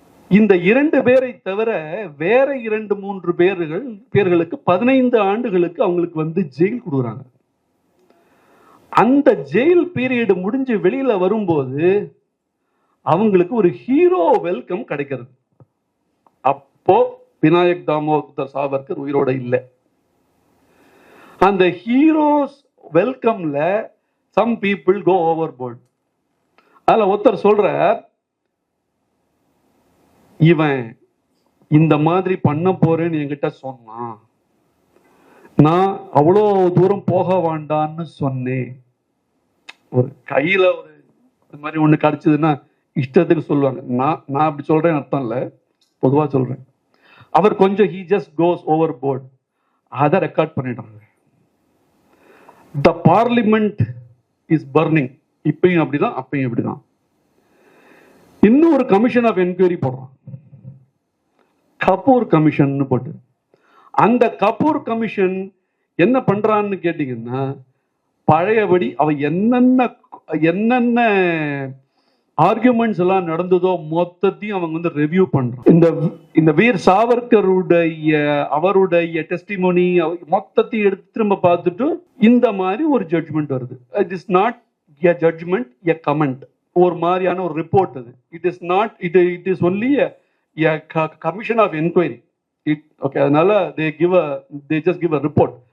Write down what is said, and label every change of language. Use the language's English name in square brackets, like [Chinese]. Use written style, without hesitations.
[Tamil] இந்த 2 பேரை தவிர வேற 2-3 பேர்களுக்கு 15 ஆண்டுகளுக்கு அவங்களுக்கு ஜெயில் கொடுக்குறாங்க. அந்த ஜெயில் பீரியட் முடிஞ்சு வெளியில வரும்போது அவங்களுக்கு ஒரு ஹீரோ வெல்கம் கிடைக்கிறது. அப்போ விநாயக் தாமோதர் சாவர்கர் உயிரோட இல்லை. அந்த heroes வெல்கம்ல [English] some people go overboard. [Tamil] அதுல ஒருத்தர் சொல்ற, இவன் இந்த மாதிரி பண்ண போறேன்னு என்கிட்ட சொன்னான், நான் அவ்வளோ தூரம் போக வேண்டான்னு சொன்னேன். ஒரு கையில ஒரு மாதிரி ஒண்ணு கிடைச்சதுன்னா இஷ்டத்துக்கு சொல்லுவாங்க. நான் அப்படி சொல்றேன் அர்த்தம் இல்ல, பொதுவா சொல்றேன். அவர் கொஞ்சம் [English] he just goes overboard. [Tamil] அதை ரெக்கார்ட் பண்ணிடுறாங்க. [English] The parliament is burning. [Tamil] இப்பயும் அப்படிதான், அப்பயும் அப்படிதான். இன்னும் ஒரு கமிஷன் ஆஃப் என்கொயரி போடுறான், கபூர் கமிஷன் போட்டு. அந்த கபூர் கமிஷன் என்ன பண்றான்னு கேட்டீங்கன்னா, பழையபடி அவ என்னென்ன ஆர்குமெண்ட்ஸ் எல்லாம் நடந்ததோ மொத்தத்தையும் அவங்க ரிவ்யூ பண்றான். இந்த வீர் சாவர்கருடைய அவருடைய டெஸ்டிமோனி மொத்தத்தையும் எடுத்து திரும்ப பார்த்துட்டு இந்த மாதிரி ஒரு ஜட்ஜ்மெண்ட் வருது. [English] It is not a judgement, a comment. [Tamil] ஒரு மாதிரியான ஒரு ரிப்போர்ட் அது. [English] It is not, it is only a commission of enquiry. Okay, அதனால they just give a report.